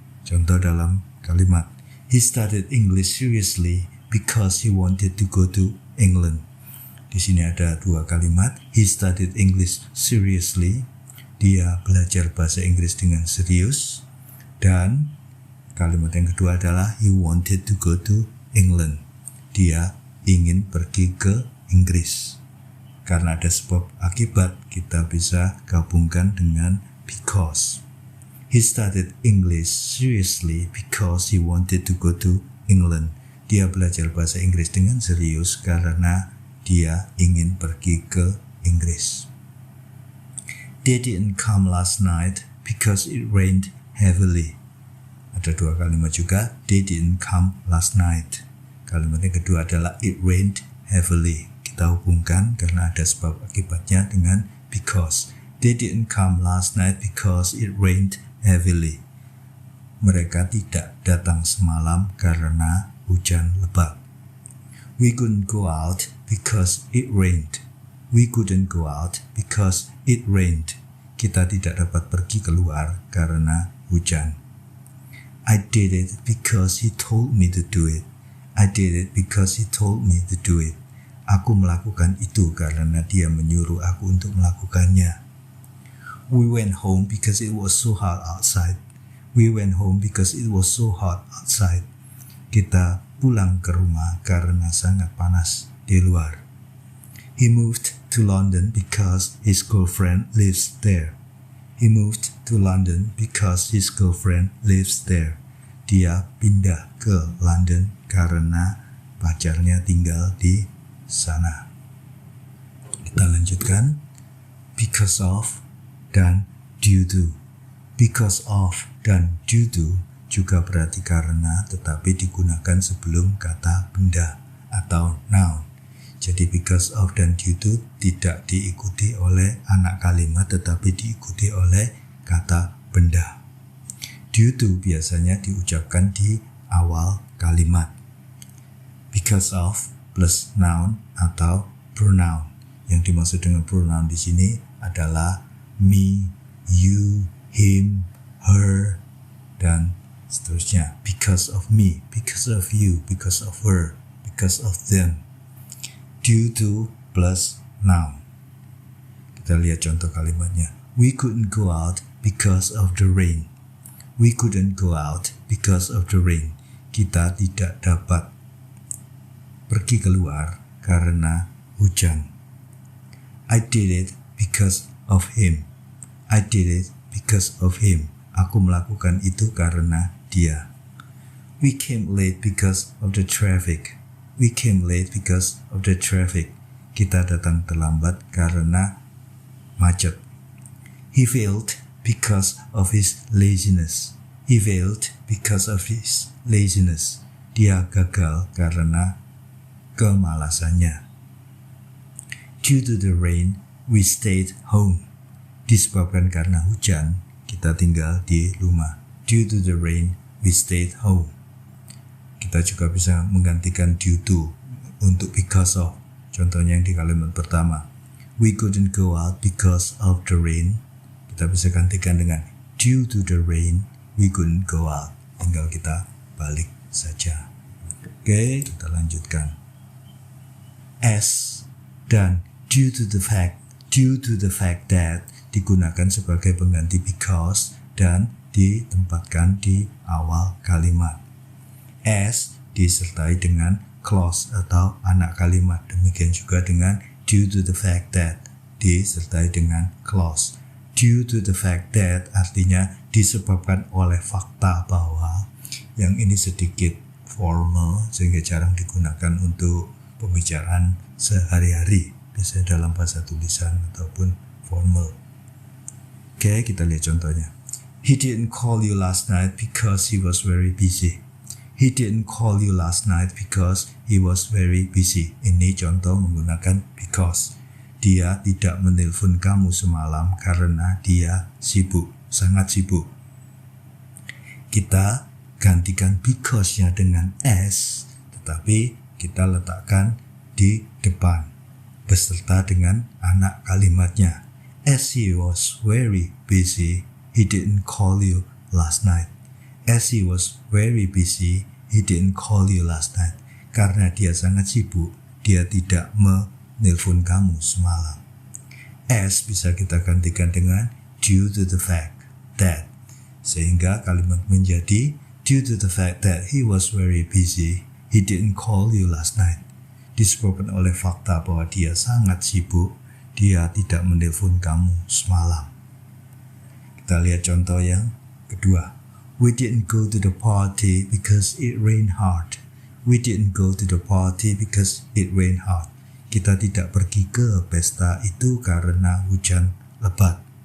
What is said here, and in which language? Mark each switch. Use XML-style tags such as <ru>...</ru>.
<id>Contoh dalam kalimat,</id> <en>he studied English seriously because he wanted to go to England.</en> <id>Di sini ada dua kalimat,</id> <en>he studied English seriously,</en> <id>dia belajar bahasa Inggris dengan serius, dan kalimat yang kedua adalah</id> <en>he wanted to go to England.</en> <id>Dia ingin pergi ke Inggris. Karena ada sebab akibat, kita bisa gabungkan dengan because.</id> <en>He studied English seriously because he wanted to go to England.</en> <id>Dia belajar bahasa Inggris dengan serius karena dia ingin pergi ke Inggris.</id> <en>They didn't come last night because it rained heavily.</en> <id>Ada dua kalimat juga,</id> <en>they didn't come last night.</en> <id>Kalimat yang kedua adalah</id> <en>it rained heavily.</en> <id>Kita hubungkan karena ada sebab akibatnya dengan because.</id> <en>They didn't come last night because it rained heavily.</en> <id>Mereka tidak datang semalam karena hujan lebat.</id> <en>We couldn't go out because it rained. We couldn't go out because it rained.</en> <id>Kita tidak dapat pergi keluar karena hujan.</id> <en>I did it because he told me to do it. I did it because he told me to do it.</en> <id>Aku melakukan itu karena dia menyuruh aku untuk melakukannya.</id> <en>We went home because it was so hot outside. We went home because it was so hot outside.</en> <id>Kita pulang ke rumah karena sangat panas di luar.</id> <en>He moved to London because his girlfriend lives there. He moved to London because his girlfriend lives there.</en> <id>Dia pindah ke London karena pacarnya tinggal di sana. Kita lanjutkan. Because of dan due to. Because of dan due to juga berarti karena tetapi digunakan sebelum kata benda atau noun. Jadi because of dan due to tidak diikuti oleh anak kalimat tetapi diikuti oleh kata benda. Due to biasanya diucapkan di awal kalimat. Because of plus noun atau pronoun. Yang dimaksud dengan pronoun di sini adalah me, you, him, her, dan seterusnya.</id> <en>Because of me, because of you, because of her, because of them.</en> <id>Due to plus noun. Kita lihat contoh kalimatnya.</id> <en>We couldn't go out because of the rain. We couldn't go out because of the rain.</en> <id>Kita tidak dapat pergi keluar karena hujan.</id> <en>I did it because of him. I did it because of him.</en> <id>Aku melakukan itu karena dia.</id> <en>We came late because of the traffic. We came late because of the traffic.</en> <id>Kita datang terlambat karena macet.</id> <en>He failed because of his laziness. He failed because of his laziness.</en> <id>Dia gagal karena kemalasannya.</id> <en>Due to the rain, we stayed home.</en> <id>Disebabkan karena hujan, kita tinggal di rumah.</id> <en>Due to the rain, we stayed home.</en> <id>Kita juga bisa menggantikan due to untuk because of. Contohnya yang di kalimat pertama.</id> <en>We couldn't go out because of the rain.</en> <id>Kita bisa gantikan dengan</id> <en>due to the rain, we couldn't go out.</en> <id>Tinggal kita balik saja. Oke, kita lanjutkan. As dan due to the fact Due to the fact that digunakan sebagai pengganti because dan ditempatkan di awal kalimat. As disertai dengan clause atau anak kalimat. Demikian juga dengan due to the fact that disertai dengan clause. Due to the fact that artinya disebabkan oleh fakta bahwa, yang ini sedikit formal sehingga jarang digunakan untuk pembicaraan sehari-hari, biasanya dalam bahasa tulisan ataupun formal. Oke, kita lihat contohnya.</id> <en>He didn't call you last night because he was very busy. He didn't call you last night because he was very busy.</en> <id>Ini contoh menggunakan because. Dia tidak menelpon kamu semalam karena dia sibuk, sangat sibuk. Kita gantikan because-nya dengan as, tetapi kita letakkan di depan beserta dengan anak kalimatnya.</id> <en>As he was very busy, he didn't call you last night. As he was very busy, he didn't call you last night.</en> <id>Karena dia sangat sibuk, dia tidak menelpon kamu semalam.</id> <en>As</en> <id>bisa kita gantikan dengan</id> <en>due to the fact that,</en> <id>sehingga kalimat menjadi</id> <en>due to the fact that he was very busy, he didn't call you last night.</en> <id>Disebabkan oleh fakta bahwa dia sangat sibuk, dia tidak menelpon kamu semalam. Kita lihat contoh yang kedua.</id> <en>We didn't go to the party because it rained hard. We didn't go to the party because it rained hard.</en> <id>Kita tidak pergi ke pesta itu karena hujan lebat.</id>